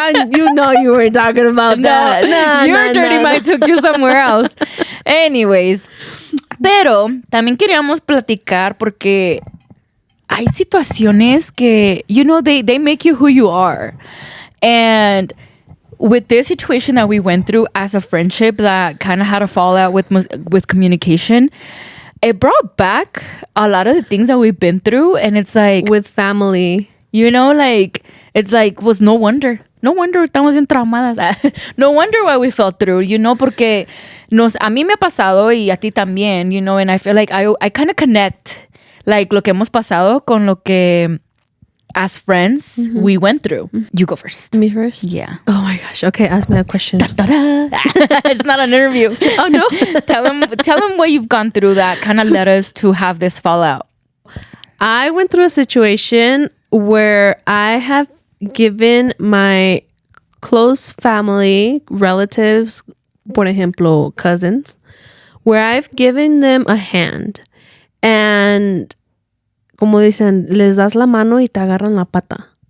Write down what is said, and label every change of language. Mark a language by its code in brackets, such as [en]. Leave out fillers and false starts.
[en] You know you were talking about that. No, your dirty mind took you somewhere else. Anyways. [es] Pero también queríamos platicar porque hay situaciones que, you know, they make you who you are. [en] And with this situation that we went through as a friendship that kind of had a fallout with communication, it brought back a lot of the things that we've been through. And it's like, with family, you know, like, it's like, was no wonder estamos bien traumadas. No wonder why we fell through, you know, porque a mí me ha pasado y a ti también, you know, and I feel like I kind of connect like lo que hemos pasado con lo que as friends we went through. You go first. Me first? Yeah. Oh my gosh. Okay, ask me a question. It's not an interview. Oh no. Tell them what you've gone through that kind of led us to have this fallout. I went through a situation where I have given my close family, relatives, por ejemplo, cousins, where I've given them a hand. [es] And, como dicen, les das la mano y te agarran la pata.